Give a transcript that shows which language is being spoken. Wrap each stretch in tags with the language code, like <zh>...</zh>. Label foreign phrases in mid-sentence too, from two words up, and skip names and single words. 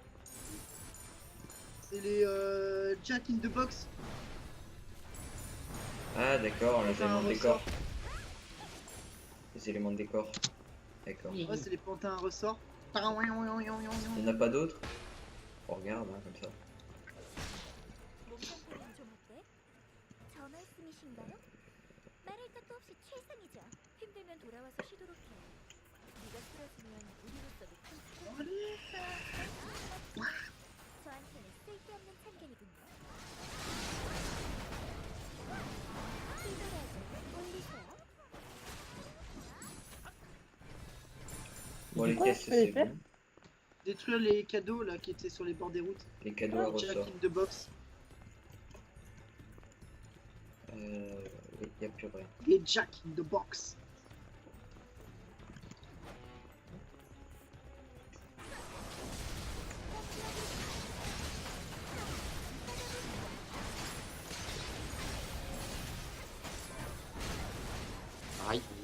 <fr>C'est les Jack in the Box. Ah d'accord, les Enfin, éléments de un décor. ressort. Les éléments de décor. D'accord. Ouais, c'est les pantins à ressort. Il n'y en a pas d'autres? On regarde, hein, comme ça.</fr> <ko>몸 상태는 좀 어때? 저 말씀이신가요? 말할 것도 없이 최상이죠. 힘들면 돌아와서 쉬도록 해. 네가 쓰러지면 우리로서도 큰 타격. 저한테는 쓸데없는 참견이군요. 이거라도 올리세요.</ko> <fr>Bon, les quoi, caisses je fais c'est bon. Détruire les cadeaux là qui étaient sur les bords des routes. Les cadeaux à Jack ressort. in the Box. Il n'y a plus rien. Les Jack in the Box. Aïe.</fr>